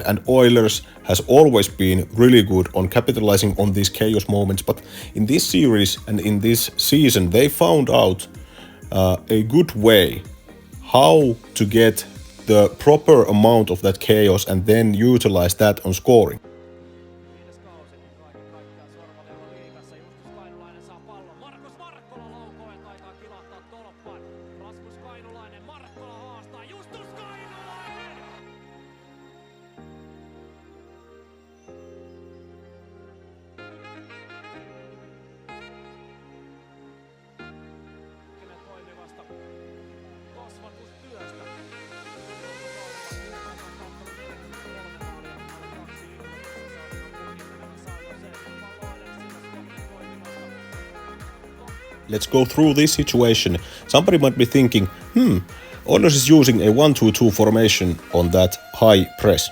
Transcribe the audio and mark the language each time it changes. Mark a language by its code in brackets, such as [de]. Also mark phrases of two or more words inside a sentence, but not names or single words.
[en] And Oilers has always been really good on capitalizing on these chaos moments, but in this series and in this season they found out a good way how to get the proper amount of that chaos and then utilize that on scoring. [fi] Viides kausi kaiken kaikkiaan Sorvaleella liigassa. Justus Kainulainen saa pallon. Markus Markkola laukoo ja taitaa kilahtaa tolppaan. Rasmus Kainulainen, Markkola haastaa. Justus Kainulainen! Toimivasta kasvatustyöstä. [en] Let's go through this situation. Somebody might be thinking, Oilers is using a 1-2-2 formation on that high press.